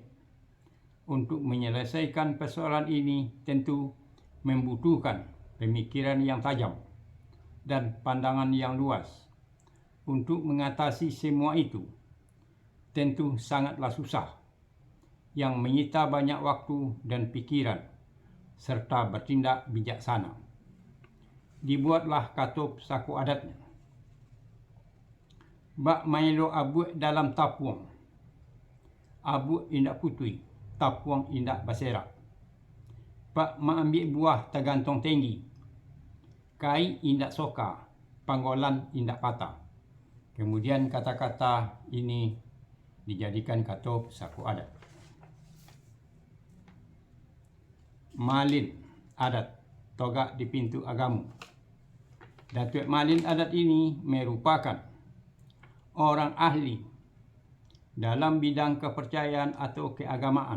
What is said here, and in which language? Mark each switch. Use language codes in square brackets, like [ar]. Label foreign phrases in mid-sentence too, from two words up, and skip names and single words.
[id] Untuk menyelesaikan persoalan ini tentu membutuhkan pemikiran yang tajam dan pandangan yang luas. Untuk mengatasi semua itu tentu sangatlah susah, yang menyita banyak waktu dan pikiran, serta bertindak bijaksana. Dibuatlah kata pusaka adatnya. [min] Bak mailo abuk dalam tapuang, abuk indak putui, tapuang indak baserak. Bak mengambil buah tergantung tinggi, kai indak soka, panggolan indak patah. [id] Kemudian kata-kata ini dijadikan kata pusaka adat. [min] Malin adat Togak di Pintu Agamu. [id] Datuk Malin adat ini merupakan orang ahli dalam bidang kepercayaan atau keagamaan.